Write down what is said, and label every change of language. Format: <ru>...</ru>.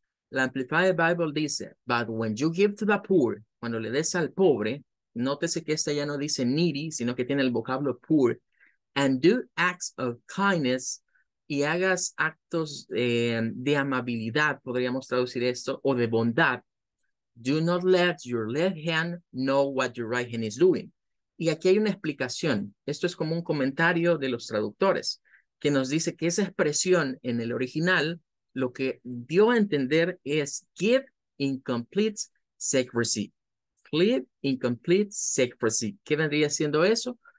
<es>La Amplified Bible dice,</es> <en>but when you give to the poor,</en> <es>cuando le des al pobre, nótese que esta ya no dice needy, sino que tiene el vocablo poor,</es> <en>and do acts of kindness,</en> <es>y hagas actos de amabilidad, podríamos traducir esto, o de bondad.</es> <en>Do not let your left hand know what your right hand is doing.</en> <es>Y aquí hay una explicación. Esto es como un comentario de los traductores, que nos dice que esa expresión en el original lo que dio a entender es</es> <en>give incomplete secrecy. Give incomplete secrecy.</en> <es>¿Qué vendría siendo eso?</es>